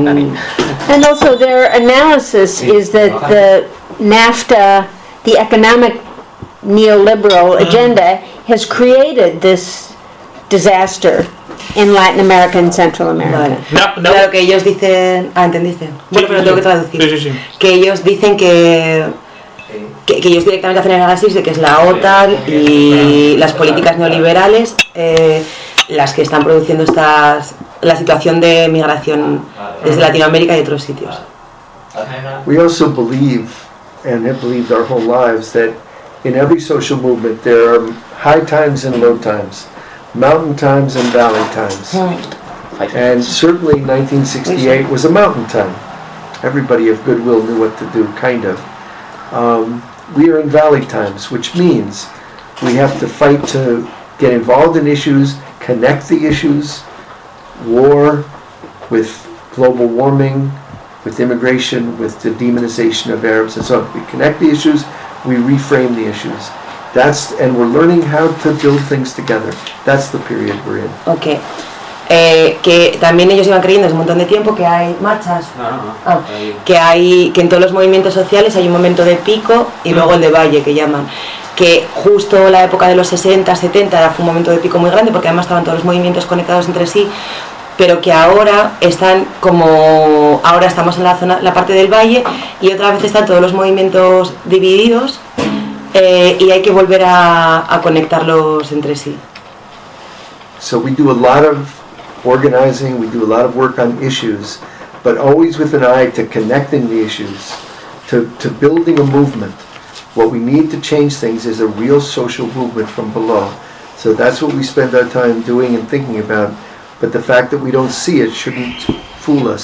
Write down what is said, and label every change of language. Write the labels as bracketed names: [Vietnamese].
[English] And also their analysis is that the NAFTA, the economic neoliberal agenda, has created this disaster in Latin America and Central America. [Spanish] Vale. No. Claro que ellos dicen, ¿entendiste? Bueno, pero tengo que traducir. Sí. Que ellos dicen que ellos directamente hacen el análisis de que es la OTAN y las políticas neoliberales las que están produciendo la situación de migración desde Latinoamérica y otros sitios. [English] We also believe, and have believed our whole lives, that in every social movement there are high times and low times, mountain times and valley times. And certainly 1968 was a mountain time. Everybody of goodwill knew what to do, kind of. We are in valley times, which means we have to fight to get involved in issues, connect the issues, war with global warming, with immigration, with the demonization of Arabs and so on. We connect the issues, we reframe the issues. That's and we're learning how to build things together. That's the period we're in. Okay. [Spanish] Que también ellos iban creyendo hace un montón de tiempo que hay marchas, que en todos los movimientos sociales hay un momento de pico y luego el de valle, que llaman, que justo la época de los 60, 70 fue un momento de pico muy grande porque además estaban todos los movimientos conectados entre sí, pero que ahora están como, ahora estamos en la zona, la parte del valle, y otra vez están todos los movimientos divididos, y hay que volver a conectarlos entre sí. [English] So we do a lot of organizing, we do a lot of work on issues, but always with an eye to connecting the issues, to building a movement. What we need to change things is a real social movement from below. So that's what we spend our time doing and thinking about, but the fact that we don't see it shouldn't fool us.